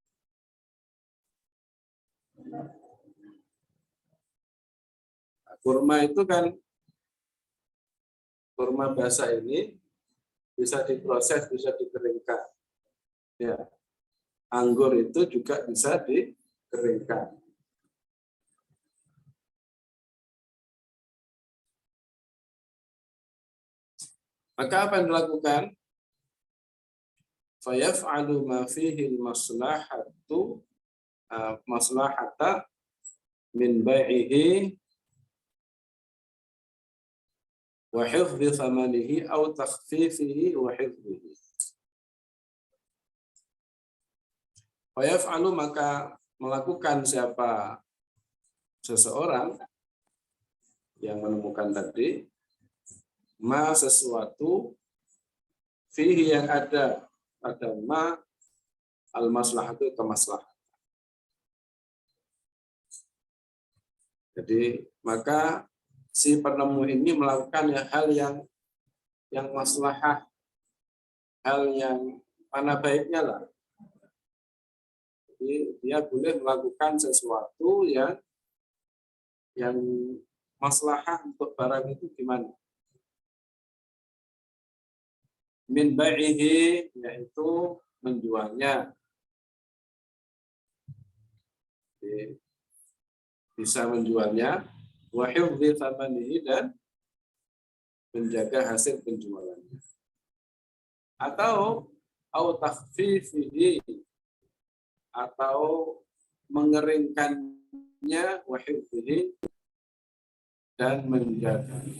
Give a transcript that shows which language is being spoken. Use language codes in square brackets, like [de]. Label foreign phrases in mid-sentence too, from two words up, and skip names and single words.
[id] Kurma itu kan, kurma basah ini bisa diproses, bisa dikeringkan. Ya. Anggur itu juga bisa dikeringkan. Maka apa yang dilakukan? [ar] فيفعل ما فيه مصلحة من بيعه وحفظ ثمنه أو تخفيفه وحفظه. فيفعل, [id] maka melakukan siapa seseorang yang menemukan tadi, ma, sesuatu, fihi, yang ada [ar] ما المصلحة, [id] kemaslahatan. Jadi maka si penemu ini melakukan hal yang maslahah, hal yang mana baiknya lah. Jadi dia boleh melakukan sesuatu yang maslahah untuk barang itu gimana? [ar] من بيعه, [id] yaitu menjualnya. Jadi, bisa menjualnya, [ar] وحفظ ثمنه, [id] dan menjaga hasil penjualannya. Atau [ar] أو تخفيفه, [id] atau mengeringkannya, [ar] وحفظه, [id] dan menjaga.